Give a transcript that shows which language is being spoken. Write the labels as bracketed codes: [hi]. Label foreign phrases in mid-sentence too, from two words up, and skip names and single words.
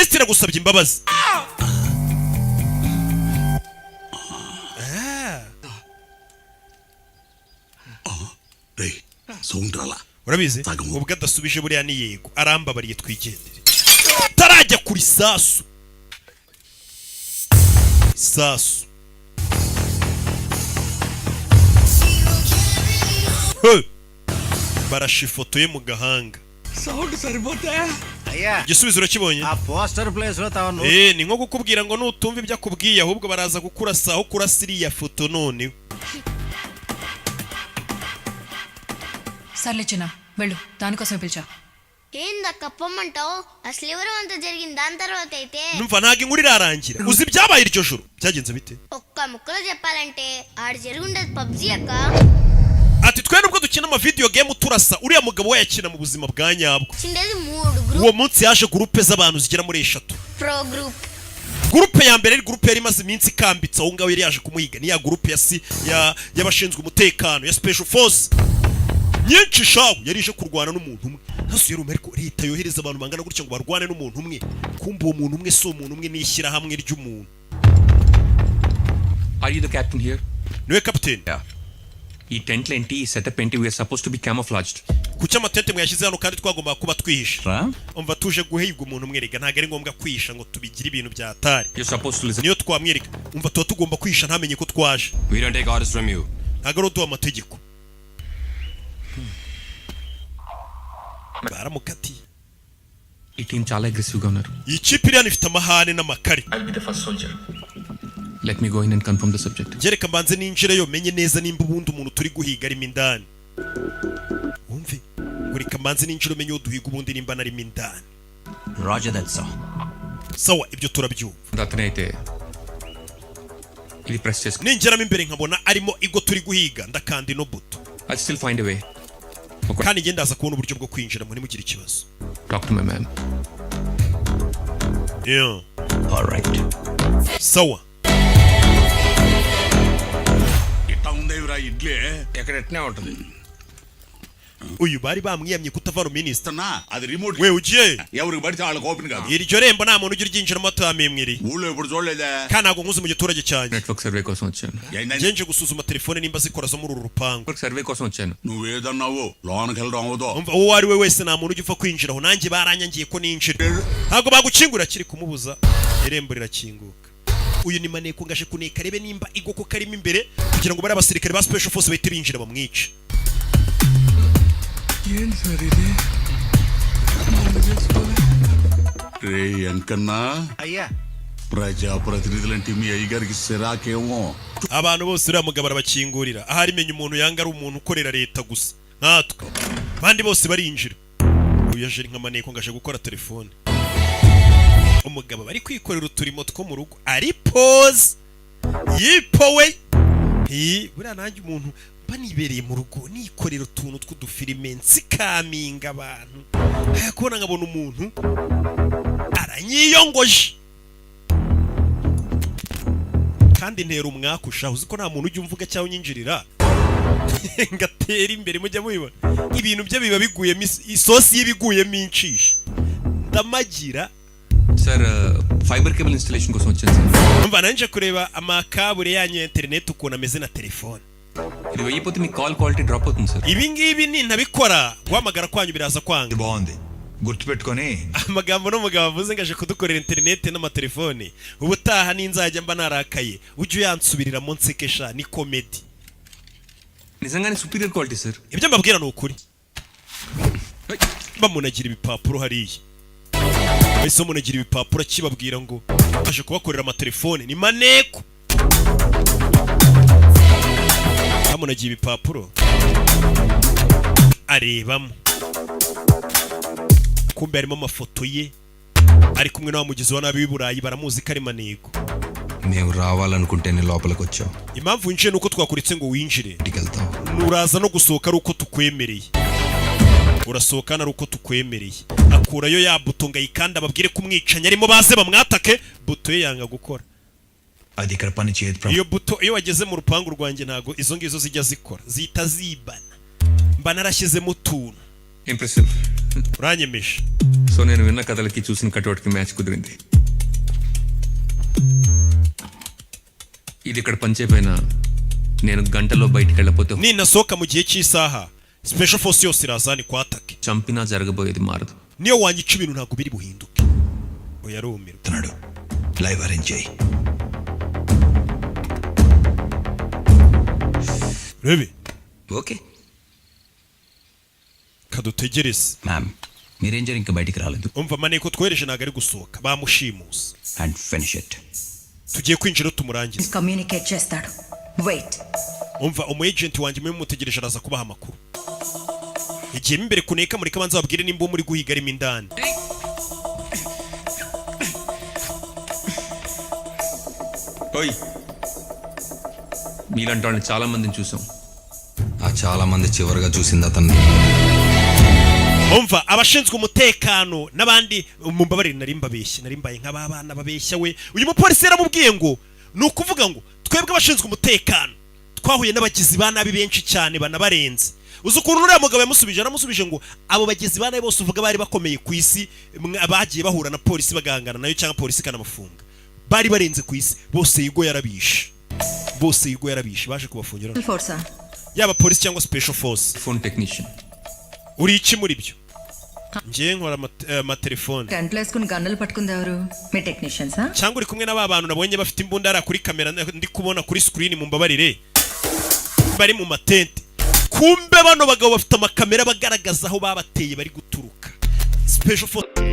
[rw] minisitiri agusabye imbabazi. [te] సౌండ్ రాలా [rw] urabizi ubwo adasubije buriya ni yego arambabariye twigendere tarajya kuri sasu barasha ifoto ye mu gahanga [te] సౌండ్ సరిపోతే అయ్యా [rw] igisubizo urakibonye [te] ఆ పోస్టర్ ప్లేస్ లో తాను [rw] ni nko kukubwira ngo nutumva ibyo akubwiye ahubwo baraza kukurasa aho kurasa iriya foto none [te] సర్లే చిన్న వెళ్ళు దానికోసమే పిలిచా ఏందక్క పొమ్మంటావు అసలు ఎవరు అంత జరిగింది దాని తర్వాత అయితే [rw] numva ntago inkuru irarangira uzi ibyabaye iryo joro byagenze bite [te] ఒక్క ముక్కలో చెప్పాలంటే ఆడ జరుగుండేది పబ్జి అక్క [rw] ati twe nubwo dukina ama [en] video game [rw] turasa uriya mugabo we yakina mu buzima bwa nyabwo [te] చిండేది 3 గ్రూప్ [rw] uwo munsi yaje groupe z'abantu zigera muri 3 [en] pro group [rw] groupe ya mbere ari groupe yari maze iminsi ikambitse aho ngaho yari yaje kumuhiga ni ya groupe y'abashinzwe umutekano ya [en] special force [rw] nyinshi shawu yari ije kurwana n'umuntu umwe hasi yari ariko leta yohereza abantu bangana gutya ngo barwane n'umuntu umwe kumva uwo muntu umwe si umuntu umwe nishyira hamwe ry'umuntu. [en] Are you the captain here? [rw] niwe captain. [en] Yeah. [te] ఈ టెంట్ ఏంటి ఈ సెటప్ ఏంటి [en] we are supposed to be camouflaged. [rw] kuki amatente mwashyize hano kandi twagomba kuba twihisha umva tuje guhigwa umuntu umwe rega ntago ari ngombwa kwihisha ngo tubigire ibintu bya atari. [en] You're supposed to listen. [rw] niyo twamwereka umva tuba tugomba kwihisha ntamenye ko twaje. [en] We don't take orders from you. [rw] ntago ari uduha amategeko. baramukatiye. [te] ఈ టీం చాలా అగ్రెసివ్ గా ఉన్నారు. [rw] ఈ kipe iriya ifite amahane n'amakare. [en] I'll be the first soldier. Let me go in and confirm the subject. [rw] Jereka mbanze ninjireyo menye neza nimba ubundi umuntu turi guhiga arimo indani. Wumve gurika mbanze ninjiro menye uduhiga ubundi nimba narimo indani. [en] Roger that sir. [rw] Sawa ibyo turabyumva. [te] Datane అయితే ఇది ప్రెస్ చేసి [rw] ninjiramo imbere nkabona arimo igo turi guhiga ndakandi no buto. [en] I'll still find a way. [rw] kandi ngenda aza kubona uburyo bwo kwinjira muri mugire ikibazo. [en] Talk to my man. Yeah. All right. [rw] Sawa. [te] ఇట్లా ఉండేవిరా ఇడ్లీ ఎక్కడ ఎట్నే ఉంటుంది. [rw] uyu bari bamwiyamye kutavana minisita [te] ఇస్తున్నా అది రిమోట్ [rw] we ugiye [te] ఎవరికి పడితే వాళ్ళకి ఓపెన్ కాదు [rw] iryo rembo nta muntu ugira ryinjiramo atamemwiri [te] ఊళ్ళో ఎప్పుడు చూడలేదా [rw] kandi ntabwo nkuze mu giturage cyanjye. [en] network survey [te] కోసం వచ్చాను. [rw] ngenje gusuzuma telefone nimba zikora zo muri uru rupangu. [en] network survey [te] కోసం వచ్చాను. నువ్వేదన్నావు లోనకి వెళ్ళడం అవదో [rw] umva uwo ari we wese nta muntu ujya upfa kwinjiraho nanjye baranyangiye ko ninjira ntabwo bagukingura kiri kumubuza irembo rirakinguka. uyu ni maneko ngaje kuneka rebe nimba igo ko karimo imbere kugira ngo bari abasirikare ba [en] special force [rw] bahite binjira bamwice. [te] ఏం సార్ ఇది రే అంకన్నా అయ్యా ప్రజాప్రతినిధులంటే మీ అయ్యగారికి సిరాకేమో [rw] abantu bose uriya mugabo arabakingurira ahari menya umuntu yanga ari umuntu ukorera leta gusa natwe abandi bose barinjira. uyu yaje nka maneko ngaje gukora telefone umugabo bari kwikorera uturimo two mu rugo ari pose yipowe buriya nanjye umuntu banibereye mu rugo nikorera utuntu tw'udufilime nsikaminga abantu kubona nkabona umuntu aranyiyongoje kandi ntera umwaka ushaho uzi ko nta muntu ujya umvuga cyangwa unyinjirira ngatera imbere mujya mubibona ibintu bye biba biguyemo isosi y'ibiguyemo inshishi ndamagira. [te] సార్ [en] fiber cable installation [te] కోసం వచ్చాను సార్. [rw] umva nanje kureba amakabure yanyu ya internet ukuntu ameze na telefone. [te] ఇది వెయ్యిపోతే మీ [en] call quality drop [te] అవుతుంది సార్. [rw] ibi ngibi nintabikora guhamagara kwanyu biraza kwanga. [te] బాగుంది గుర్తుపెట్టుకొని [rw] amagambo n'umugabo avuze ngaje kudukorera internet n'amatelefone ubutaha ninzajya mba narakaye ujye uyansubirira mu nsekesha ni comedy. [te] నిజంగానే [en] superior quality [te] సార్. [rw] ibyo mbabwira ni ukuri. bamunagira ibipapuro hariya bahise bamunagira ibipapuro akibabwira ngo aje kubakorera amatelefone ni maneko. bamunagiye ibipapuro arebamo kumbe harimo amafoto ye ari kumwe n'abamugizi wa nabi w'i Burayi baramuzi ko ari maneko. [te] మేము రావాలనుకుంటేనే లోపలికి వచ్చాం. [rw] impamvu winjiye nuko twakuritse ngo winjire [te] ఇంటికి వెళ్తాం. [rw] nuraza no gusohoka ari uko tukwemereye urasohoka ari uko tukwemereye. akurayo ya buto ngo ayikanda ababwire ko umwicanyi arimo baze bamwatake buto ye yanga gukora. [te] అది ఇక్కడ పని చేయదు. [rw] iyo buto iyo wageze mu rupangu rwanjye ntago izo ngizo zijya zikora zihita zibana mba narashyizemo utuntu. [te] ఇంప్రెసివ్. [rw] uranyemeje. [te] సో నేను విన్న కథలకి చూసిన కటౌట్కి మ్యాచ్ కుదిరింది. ఇది ఇక్కడ పనిచేపోయినా నేను గంటలో బయటికి వెళ్ళపోతే [rw] ninasohoka mu gihe cy'isaha [en] special force [rw] yose irazani kwatake [te] చంపినా జరగబోయేది మారదు. [rw] niyo wanyica ibintu ntabwo biri buhinduke. Oya rumirwa [te] తనడు లైవ్ అరేంజ్ చేయి. [rw] rebe [te] ఓకే [rw] kadutegereze. [te] మ్యామ్ మీరేంజర్ ఇంకా బయటికి రాలేదు. [rw] umva maneko twereje ntabwo ari gusohoka bamushimusa [en] and finish it. [rw] tugiye kwinjira tumurangiza. [te] కమ్యూనికేట్ చేస్తాడు. వెయిట్. [rw] umva umu agent wanjye mwe mutegereje araza kubaha amakuru. igihe imbere kuneka muri kabanza babwire nimba muri guhiga arimo indani. [te] ఓయ్ మీలాంటి వాళ్ళని చాలా మందిని చూసాం. ఆ చాలా మంది చివరిగా చూసింది అతన్ని. [rw] umva abashinzwe umutekano n'abandi mumbabarire nari mbaye nk'abana babeshya we. uyu mupolisi yaramubwiye ngo ni ukuvuga ngo twebwe abashinzwe umutekano twahuye n'abagizi ba nabi benshi cyane banabarenze. uzi ukuntu uriya mugabo aramusubije ngo abo bagizi ba nabi bose uvuga bari bakomeye ku isi bagiye bahura na polisi bagahangana nayo cyangwa polisi ikanabafunga bari barenze ku isi bose yigo yarabishe baje kubafungira yaba polisi cyangwa special force. [en] phone technician. [rw] uri iki muri byo? ngiye nkora amatelefone. [te] టెంట్లు వేసుకుని గన్నులు పట్టుకుంది ఎవరు? మీ టెక్నీషియన్సా? [rw] cyangwa uri kumwe n'aba bantu nabonye bafite imbunda ara kuri kamera ndi kubona kuri screen mumbabarire bari mu matente. kumbe bano bagabo bafite amakamera bagaragaza aho babateye bari guturuka. [en] Special force